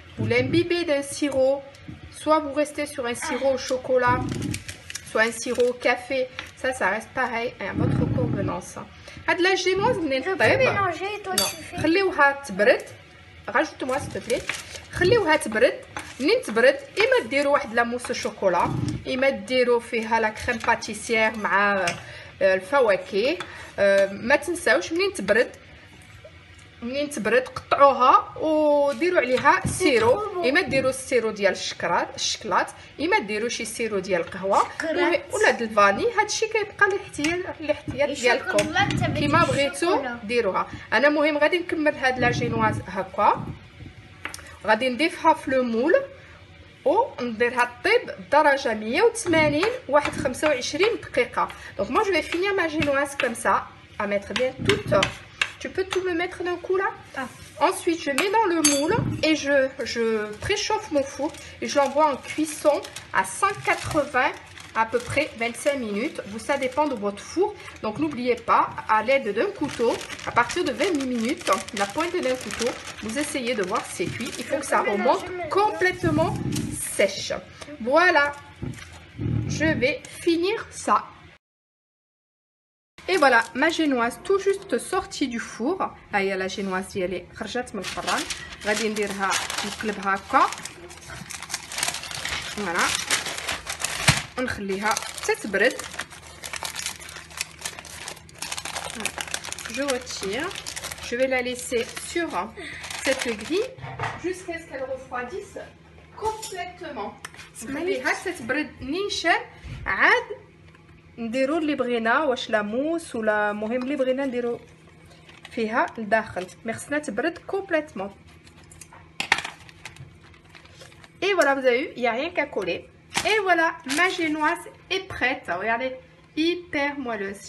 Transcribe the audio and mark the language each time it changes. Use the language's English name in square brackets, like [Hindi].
[French] Vous l'imbibez d'un sirop. Soit vous restez sur un sirop au chocolat, soit un sirop au café. Ça reste pareil à votre convenance. [Arabic] هاد لا جينواز منين طيب [French] toi tu fais. [Arabic] خليوها تبرد. [French] Rajoute-moi s'il te plaît. [Arabic] خليوها تبرد منين تبرد اما ديروا واحد لا موس شوكولا، اما ديروا فيها لا كريم باتيسير مع الفواكه. ما تنساوش منين تبرد قطعوها وديروا عليها سيرو، اما ديروا السيرو ديال الشكلاط، اما ديروا شي سيرو ديال القهوه ولا ديال الفاني. هادشي كيبقى الاحتياط ديالكم كيما بغيتو ديروها. انا مهم غادي نكمل هاد لا جينواز هكا، غادي نضيفها في لو مول ونديرها طيب درجه 180 واحد 25 دقيقه. [French] دونك moi je vais finir ma génoise comme ça à mettre bien toute. Tu peux tout me mettre d'un coup là. Ensuite je mets dans le moule et je préchauffe mon four et je l'envoie en cuisson à 180 à peu près 25 minutes. Ça dépend de votre four. Donc n'oubliez pas, à l'aide d'un couteau, à partir de 20 minutes, la pointe d'un couteau, vous essayez de voir si c'est cuit. Il faut que ça remonte complètement sèche. Voilà, je vais finir ça. Et voilà, ma génoise tout juste sortie du four. [Arabic] هيا la génoise ديالي خرجت من الفران. غادي نديرها نقلبها هكا. فوالا. ونخليها تتبرد. [French] Je retire. Je vais la laisser sur cette grille jusqu'à ce qu'elle refroidisse complètement. [Arabic] نخليها تتبرد نيشان عاد نديرو اللي بغينا، واش لا موس ولا مهم اللي بغينا نديرو فيها لداخل، مي خصنا تبرد كومبليتمون. [French] Et voilà, vous avez vu, il n'y a rien qu'à coller. Et voilà, ma génoise est prête. Regardez, hyper moelleuse.